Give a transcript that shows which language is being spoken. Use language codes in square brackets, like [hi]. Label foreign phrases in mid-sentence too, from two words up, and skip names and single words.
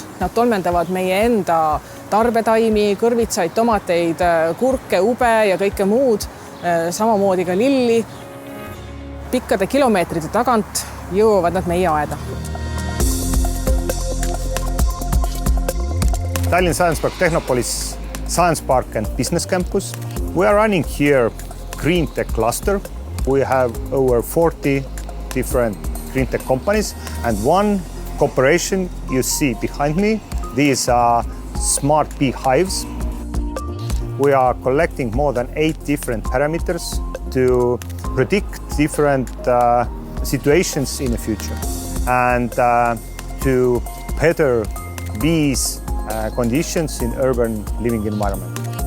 [et] Nad tolmendavad meie enda tarbetaimi, kõrvitsaid, tomateid, kurke, ube ja kõike muud. Samamoodi ka lilli. Pikkade kilomeetrite tagant jõuavad nad meie aeda. [en] Tallinn Science Park Technopolis Science Park and Business Campus. We are running here Green Tech cluster. We have over 40 different green tech companies and one corporation you see behind me. These are smart bee hives. We are collecting more than 8 different parameters to predict different situations in the future and to better bees conditions in urban living environment.